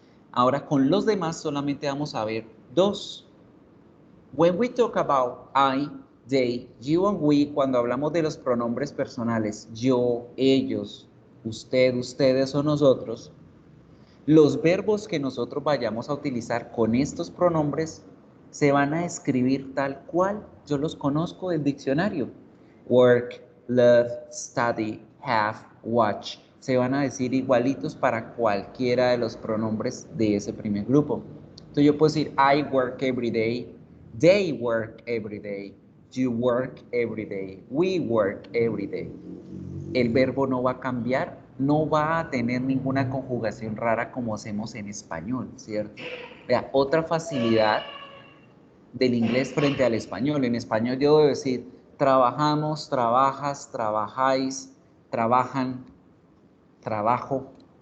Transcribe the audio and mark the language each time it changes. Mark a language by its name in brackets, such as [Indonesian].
[Spanish] Ahora con los demás solamente vamos a ver 2. [English] When we talk about I, they, you and we, [Spanish] cuando hablamos de los pronombres personales, yo, ellos, usted, ustedes o nosotros, los verbos que nosotros vayamos a utilizar con estos pronombres se van a escribir tal cual yo los conozco del diccionario. [English] Work, love, study, have, watch. [Spanish] Se van a decir igualitos para cualquiera de los pronombres de ese primer grupo. Entonces yo puedo decir [English] I work every day, they work every day, you work every day, we work every day. [Spanish] El verbo no va a cambiar, no va a tener ninguna conjugación rara como hacemos en español, ¿cierto? Vea, otra facilidad del inglés frente al español. En español yo debo decir trabajamos, trabajas, trabajáis, trabajan, trabajo.